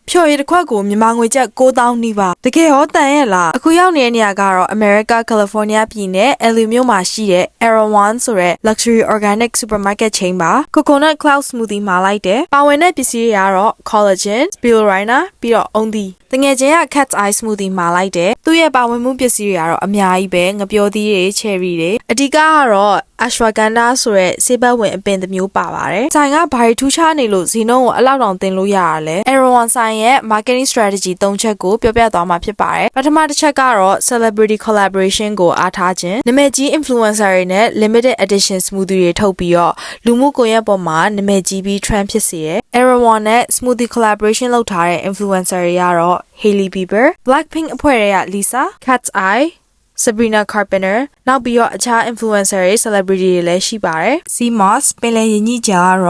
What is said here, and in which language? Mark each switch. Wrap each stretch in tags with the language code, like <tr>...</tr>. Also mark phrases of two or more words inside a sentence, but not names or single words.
<my>ဖြော်ရည်တစ်ခွက်ကိုမြန်မာငွေကျပ်9000နီးပါးတကယ်ရောတန်ရဲ့လားအခုရောက်နေတဲ့နေရာကတော့ America California ပြည်နယ် LA မြို့မှာ ရှိတဲ့ Erewhon ဆိုတဲ့</my> <en>luxury organic supermarket chain</en> <my>ပါ</my> <en>coconut cloud smoothie</en> <my>မှာလိုက်တယ်ပါဝင်တဲ့ပစ္စည်းတွေကတော့ collagen spirulina ပြီးတော့ Ondi တငယ်ချင်းက</my> <en>cat's eye smoothie</en> <my>မှာလိုက်တယ်သူ့ရဲ့ပါဝင်မှုပစ္စည်းတွေကတော့အများကြီးပဲငပျော်သီးတွေ cherry တွေအဓိကကတော့ ashwagandha ဆိုတဲ့ဆေးဘက်ဝင်အပင်တစ်မျိုးပါပါတယ်။ဆိုင်ကဘာတွေထူးခြားနေလို့ဈေးနှုန်းကိုအလောက်တောင်တင်လို့ရရလဲ။ Erewhon ဆိုင်ရဲ့</my> <en>marketing strategy</en> <my>3 ချက်ကိုပြောပြသွားမှာဖြစ်ပါတယ်။ပထမတစ်ချက်ကတော့</my> <en>celebrity collaboration</en> <my>ကိုအားထားခြင်းနာမည်ကြီး influencer တွေနဲ့</my> <en>limited edition smoothie</en> <my>တွေထုတ်ပြီးတော့လူမှုကွန်ရက်ပေါ်မှာနာမည်ကြီးပြီး trend ဖြစ်စေတယ်။ Erewhon နဲ့</my> <en>smoothie collaboration</en> <my>လုပ်ထားတဲ့ influencer တွေကတော့ Hailey Bieber, Blackpink အဖွဲ့တွေက Lisa, Cat's Eye, Sabrina Carpenter နောက်ပြီးတော့အခြား influencer တွေ celebrity တွေလည်းရှိပါတယ်။ CMOS ပင်လယ်ရင်းကြီးကြာကတော့</my>